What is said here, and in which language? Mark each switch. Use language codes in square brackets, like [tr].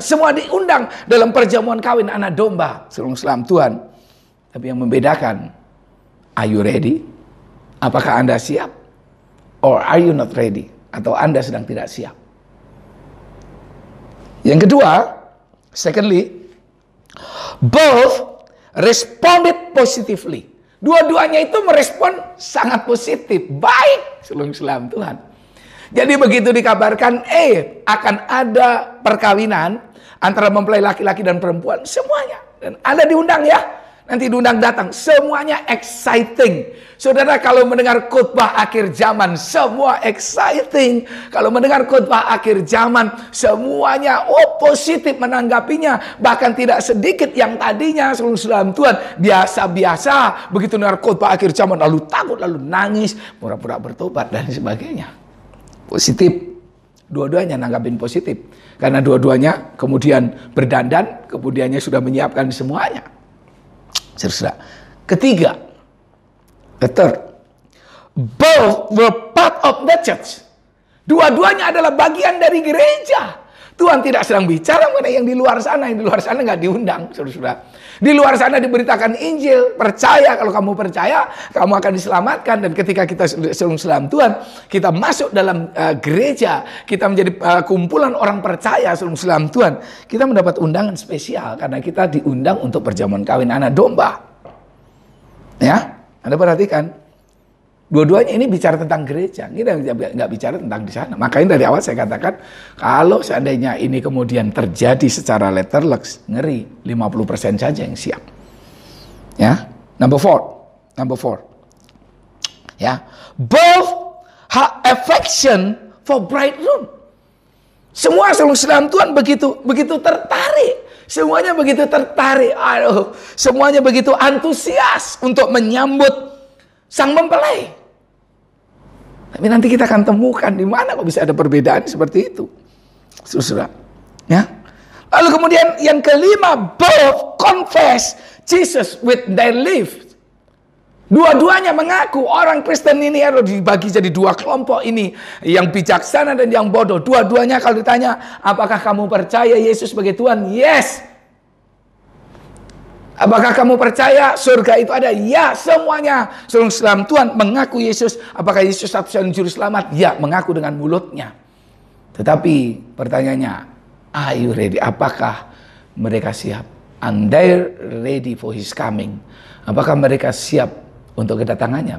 [id] Semua diundang dalam perjamuan kawin anak domba. Salam Tuhan. Tapi yang membedakan, [en] are you ready? [id] Apakah Anda siap? [en] Or are you not ready? [id] Atau Anda sedang tidak siap? Yang kedua, [en] secondly, [id] both responded positively. Dua-duanya itu merespon sangat positif, baik, salam Tuhan. Jadi begitu dikabarkan, akan ada perkawinan antara mempelai laki-laki dan perempuan, semuanya. Dan Anda diundang ya, nanti diundang datang, semuanya exciting. Saudara, kalau mendengar khotbah akhir zaman, semua exciting. Kalau mendengar khotbah akhir zaman, semuanya positif menanggapinya. Bahkan tidak sedikit yang tadinya salam Tuhan biasa-biasa, begitu dengar khotbah akhir zaman lalu takut, lalu nangis, pura-pura bertobat dan sebagainya. Positif. Dua-duanya nanggapin positif. Karena dua-duanya kemudian berdandan, kemudiannya sudah menyiapkan semuanya. Saudara. Ketiga, [en] the third, both were part of the church. [id] Dua-duanya adalah bagian dari gereja. Tuhan tidak sedang bicara mengenai yang di luar sana. Yang di luar sana nggak diundang, saudara-saudara. Di luar sana diberitakan Injil. Percaya, kalau kamu percaya, kamu akan diselamatkan. Dan ketika kita salam Tuhan, kita masuk dalam gereja, kita menjadi kumpulan orang percaya, salam Tuhan, kita mendapat undangan spesial karena kita diundang untuk perjamuan kawin anak domba. Ya, Anda perhatikan. Dua-duanya ini bicara tentang gereja, kita nggak bicara tentang di sana. Makanya dari awal saya katakan, kalau seandainya ini kemudian terjadi secara letterless, ngeri, 50% saja yang siap. [en] Ya, number four, ya, both have affection for bridegroom. [id] Semua salam Tuhan begitu tertarik, semuanya begitu tertarik, semuanya begitu antusias untuk menyambut sang mempelai. Tapi nanti kita akan temukan di mana kok bisa ada perbedaan seperti itu, saudara. Ya. Lalu kemudian yang kelima, [en] both confess Jesus with their lips. [id] Dua-duanya mengaku. Orang Kristen ini harus dibagi jadi 2 kelompok ini, yang bijaksana dan yang bodoh. Dua-duanya kalau ditanya, apakah kamu percaya Yesus sebagai Tuhan? Yes. Apakah kamu percaya surga itu ada? Ya, semuanya. Salam Tuhan mengaku Yesus. Apakah Yesus satu-satunya juru selamat? Ya, mengaku dengan mulutnya. Tetapi pertanyaannya, [en] are you ready? [id] Apakah mereka siap? [en] And they're ready for his coming. [id] Apakah mereka siap untuk kedatangannya?